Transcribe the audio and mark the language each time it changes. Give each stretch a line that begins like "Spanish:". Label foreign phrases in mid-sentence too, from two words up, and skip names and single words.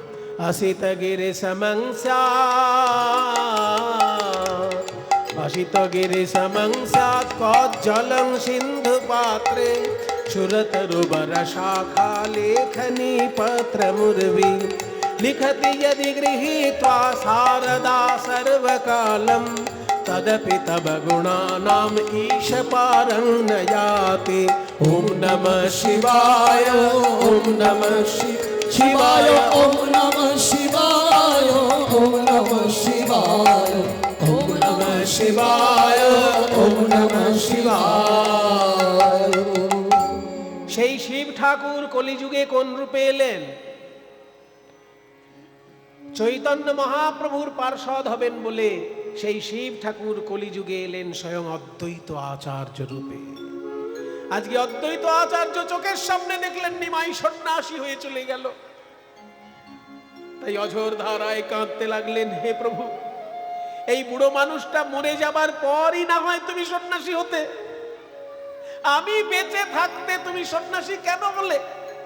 Sanskrit: অসিত গিরি সমংস্যাৎ, অসিত গিরি সমংস্যাৎ, কজ্জলং সিন্ধু পাত্রে, সুরতরুবর শাখা লেখনী পত্র মুরবি, লিখতি यदि गृहीत्वा शारदा सर्वकालं, तदपि तव गुणानाम् ईश पारं न याति। ॐ नमः शिवाय, ॐ नमः शिवाय, ॐ नमः शिवाय, ॐ नमः शिवाय, ॐ नमः शिवाय, ॐ नमः शिवाय।
Bangla: সেই শিব ঠাকুর কলিযুগে কোন রূপে এলেন? চৈতন্য মহাপ্রভুর পার্ষদ হবেন বলে সেই শিব ঠাকুর কলিযুগে এলেন স্বয়ং অদ্বৈত আচার্য রূপে। আজকে অদ্বৈত আচার্য চোখের সামনে দেখলেন নিমাই সন্ন্যাসী হয়ে চলে গেল, তাই অঝোর ধারায় কাঁদতে লাগলেন, হে প্রভু, এই বুড়ো মানুষটা মরে যাবার পরই না হয় তুমি সন্ন্যাসী হতে, আমি বেঁচে থাকতে তুমি সন্ন্যাসী কেন হলে?